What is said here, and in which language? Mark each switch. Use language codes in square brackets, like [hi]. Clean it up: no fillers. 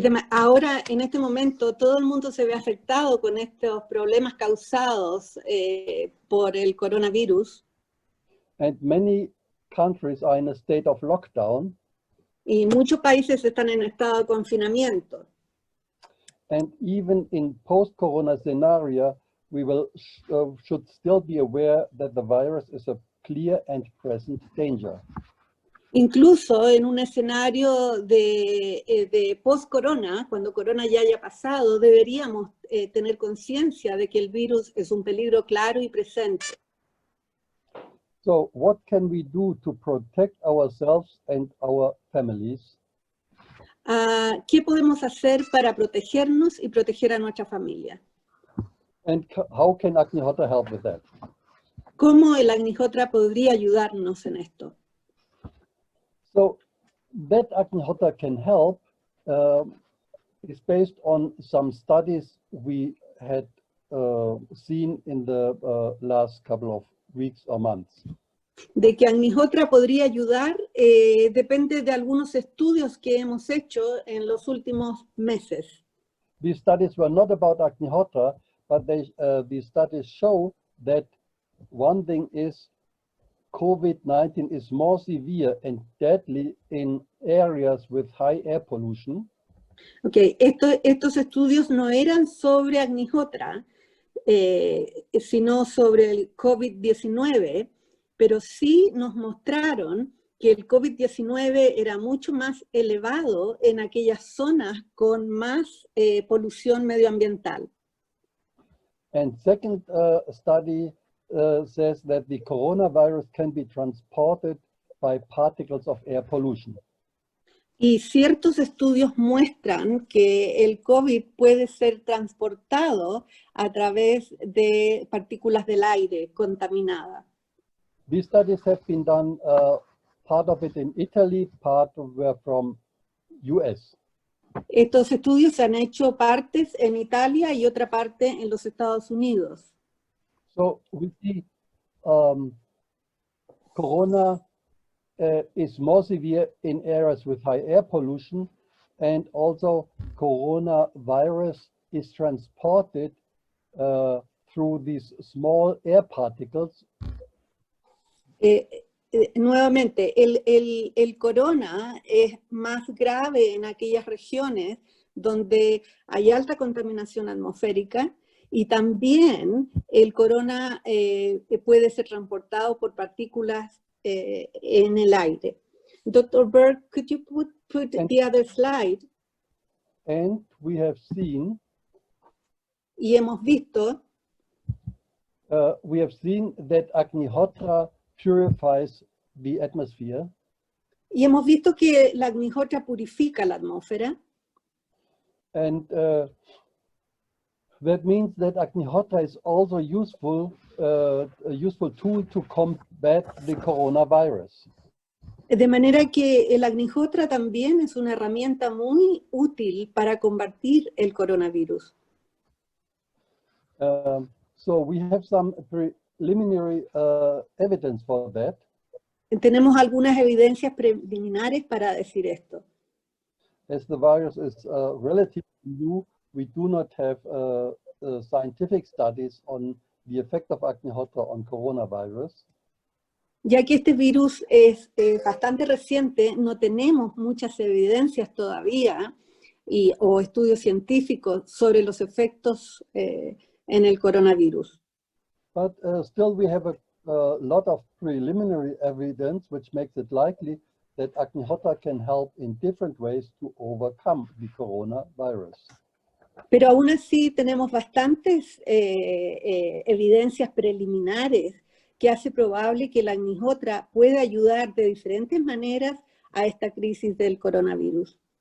[es] Ahora, en este momento, todo el mundo se ve afectado con estos problemas causados por el coronavirus. [en] And many countries are in a state of lockdown. [es] Y muchos países están en estado de confinamiento. [en] And even in post-corona scenario, we should still be aware that the virus is a clear and present danger. [es] Incluso en un escenario de post-corona, cuando corona ya haya pasado, deberíamos tener conciencia de que el virus es un peligro claro y presente. [en] So what can we do to protect ourselves and our families? [es] ¿Qué podemos hacer para protegernos y proteger a nuestra familia? [en] And how can Agnihotra help with that? [es] ¿Cómo el Agnihotra podría ayudarnos en esto? [en] So that Agnihotra can help is based on some studies we had seen in the last couple of weeks or months. [es] De que Agnihotra podría ayudar depende de algunos estudios que hemos hecho en los últimos meses. [en] These studies were not about Agnihotra, but these studies show that one thing is COVID-19 is more severe and deadly in areas with high air pollution. [es] Ok, estos estudios no eran sobre Agnihotra, sino sobre el COVID-19, pero sí nos mostraron que el COVID-19 era mucho más elevado en aquellas zonas con más polución medioambiental. [en] And second study says that the coronavirus can be transported by particles of air pollution. [es] Y ciertos estudios muestran que el COVID puede ser transportado a través de partículas del aire contaminadas. [en] These studies have been done, part of it in Italy, part were from US. [es] Estos estudios se han hecho partes en Italia y otra parte en los Estados Unidos. [en] So we see corona is more severe in areas with high air pollution, and also coronavirus is transported through these small air particles. [es] Nuevamente, el corona es más grave en aquellas regiones donde hay alta contaminación atmosférica, y también el corona puede ser transportado por partículas en el aire. [en] Dr. Berk, could you put the other slide? And we have seen, [es] y hemos visto [en] that Agnihotra purifies the atmosphere. [es] Y hemos visto que la Agnihotra purifica la atmósfera. [en] And that means that Agnihotra is also a useful tool to combat the coronavirus. [es] De manera que el Agnihotra también es una herramienta muy útil para combatir el coronavirus. [en] So we have some preliminary evidence for that. [es] Tenemos algunas evidencias preliminares para decir esto. [en] As the virus is relatively new, we do not have scientific studies on the effect of Agnihotra on coronavirus. [es] Ya que este virus es bastante reciente, no tenemos muchas evidencias todavía o estudios científicos sobre los efectos en el coronavirus. [en] But still we have a lot of preliminary evidence which makes it likely that Agnihotra can help in different ways to overcome the coronavirus. [es] Pero aún así tenemos bastantes evidencias preliminares que hace probable que la Agnihotra pueda ayudar de diferentes maneras a esta crisis del coronavirus.